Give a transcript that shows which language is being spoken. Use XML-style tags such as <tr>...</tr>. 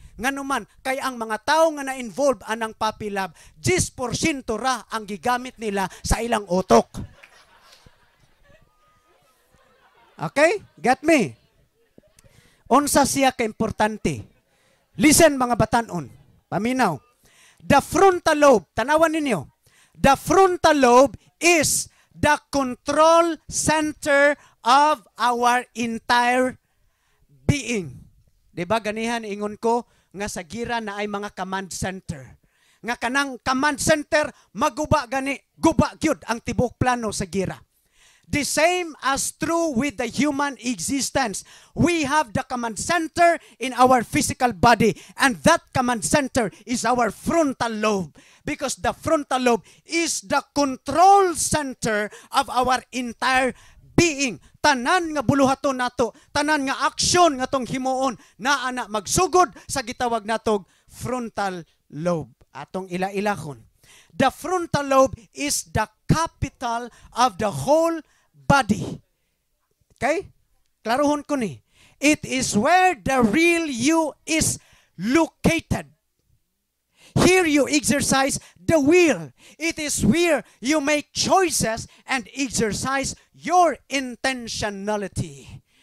<ceb>Nganuman, kay ang mga tao nga na-involve anang</ceb> <en>puppy love,</en> <ceb>10% ra ang gigamit nila sa ilang utok.</ceb> <en>Okay? Get me?</en> <ceb>Unsa siya ka-importante?</ceb> <en>Listen</en> <ceb>mga batanon, paminaw.</ceb> <en>The frontal lobe,</en> <ceb>tanawan ninyo.</ceb> <en>The frontal lobe is the control center of our entire being.</en> <ceb>Diba ganihan ingon ko nga sa gira na ay mga command center. Nga kanang command center maguba gani, guba gyud ang tibok plano sa gira.</ceb> <en>The same as true with the human existence. We have the command center in our physical body, and that command center is our frontal lobe, because the frontal lobe is the control center of our entire being.</en> <ceb>Tanan nga buluhaton nato, tanan nga aksyon nga tong himuon na ana magsugod sa gitawag natog frontal lobe. Atong ila-ilahon.</ceb> <en>The frontal lobe is the capital of the whole body. Okay?</en> <ceb>Klaruhon ko ni.</ceb> <en>It is where the real you is located. Here you exercise the will. It is where you make choices and exercise your intentionality.</en>